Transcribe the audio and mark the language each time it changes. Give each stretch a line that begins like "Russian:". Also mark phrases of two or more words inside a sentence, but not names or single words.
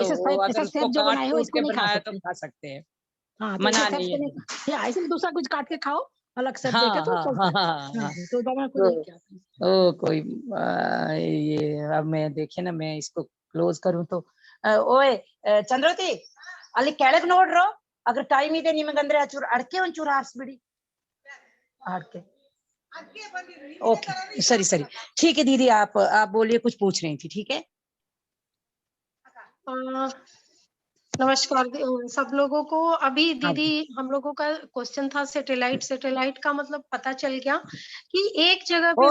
Hindi: तो ऐसे वो सेब, ऐसा अगर उसको सेब जो काट बनाए हो कूट इसको के नहीं खा बनाया तो सकते। खा सकते हैं, हाँ, तो ऐसे मना सेब नहीं से है नहीं, दीदी। या ऐसे में दूसरा कुछ काट के खाओ, अलग सेब देके हाँ तो हाँ चलता हाँ है। हाँ हाँ हाँ। तो बाबा ने खुद तो यही किया था। कोई ये अब मैं देखिए ना, मैं इसको क्लोज करूं तो ओए
Kannada: ಚಂದ್ರವತಿ ಅಲ್ಲಿ ಕೆಳಗ್ ನೋಡ್ರೋ,
Hindi: अगर टाइम
Kannada: ಇದೆ ನಿಮಗಂದ್ರೆ ಚೂರು ಅಡಕೆ ಒಂಚೂರು ಆರಿಸ್ಬಿಡಿ, अड़के।
Hindi: ओके, सरी सरी, ठीक है दीदी, आप बोलिए, कुछ पूछ रही थी, ठीक है। नमस्कार सब लोगों को। अभी हाँ दीदी हम लोगों का क्वेश्चन था सैटेलाइट, सैटेलाइट का मतलब पता चल गया कि एक जगह पे